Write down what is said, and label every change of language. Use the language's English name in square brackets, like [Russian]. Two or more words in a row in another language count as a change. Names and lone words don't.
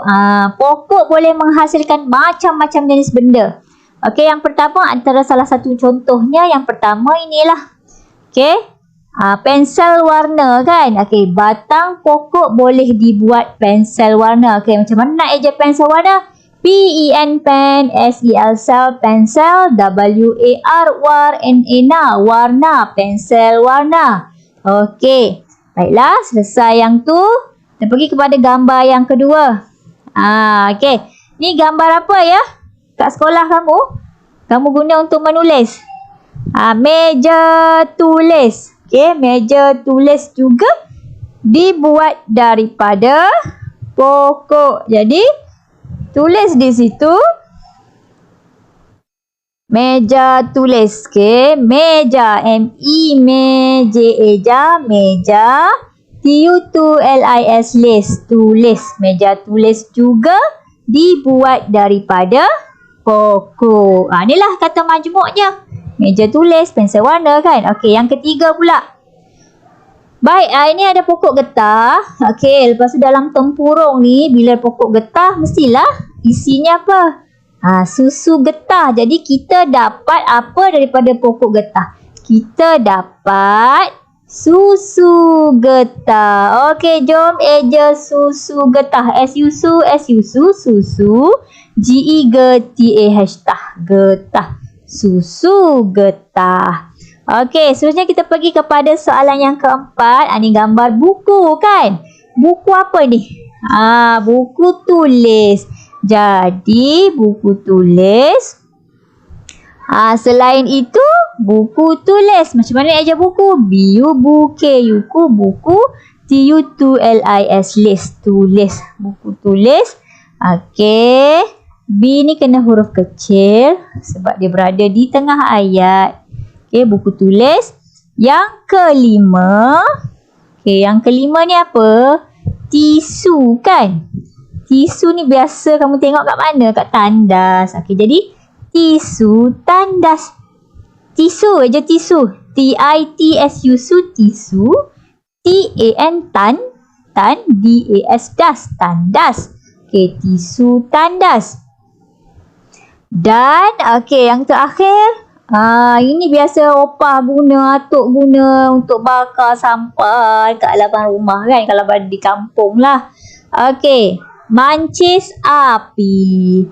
[Malay] Pokok boleh menghasilkan macam-macam jenis benda. Okey, yang pertama antara salah satu contohnya, yang pertama inilah. Okey. Pensel warna kan. Okey, batang pokok boleh dibuat pensel warna. Okey, macam mana nak eja pensel warna? P-E-N pen, S-E-L cell, pensel, W-A-R warna, warna, pensel warna. Okey, baiklah, selesai yang tu. Kita pergi kepada gambar yang kedua. Okey, ni gambar apa ya? Kat sekolah kamu? Kamu guna untuk menulis. Meja tulis. Okey, meja tulis juga dibuat daripada pokok. Jadi, tulis di situ meja tulis. Okey, meja, M-E-M-J-A, meja, T-U-L-I-S, list, tulis. Meja tulis juga dibuat daripada pokok. Inilah kata majmuknya. Meja tulis, pensel warna kan. Okey, yang ketiga pula. Baik, ini ada pokok getah. Okey, lepas tu dalam tempurung ni, bila pokok getah, mestilah isinya apa? Susu getah. Jadi, kita dapat apa daripada pokok getah? Kita dapat susu getah. Okey, jom eja susu getah. S-U-S-U, S-U-S-U, susu. G-E-G-T-A-H, getah. Susu getah. Okey, seterusnya kita pergi kepada soalan yang keempat. Ini gambar buku kan? Buku apa ni? Buku tulis. Jadi, buku tulis. Selain itu, buku tulis. Macam mana eja buku? B-U-K-U-K, buku. T-U-L-I-S, list, tulis. Buku tulis. Okey. B ni kena huruf kecil sebab dia berada di tengah ayat. Okey, buku tulis. Yang kelima. Okey, yang kelima ni apa? Tisu kan? Tisu ni biasa kamu tengok kat mana? Kat tandas. Okey, jadi tisu tandas. Tisu aja tisu. T-I-T-S-U, tisu. T-A-N, D-A-S, das, tandas. Okey, tisu tandas. Dan, okey, yang terakhir. Ini biasa opah guna, atuk guna untuk bakar sampah kat halaman rumah kan. Kalau berada di kampung lah. Okey, mancis api.